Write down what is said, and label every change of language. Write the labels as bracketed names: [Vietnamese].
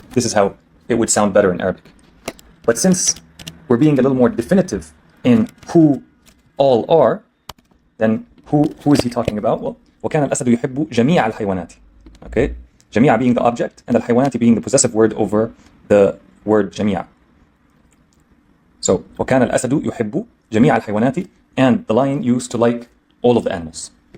[English] This is how it would sound better in Arabic. But since we're being a little more definitive in who all are, then who is he talking about? Well, [Arabic] وكان الأسد يحب جميع الحيوانات. [English] Okay? جميع being the object, and الحيوانات being the possessive word over the word جميع. So [Arabic] وكان الأسد يحب جميع الحيوانات, [English] and the lion used to like all of the animals.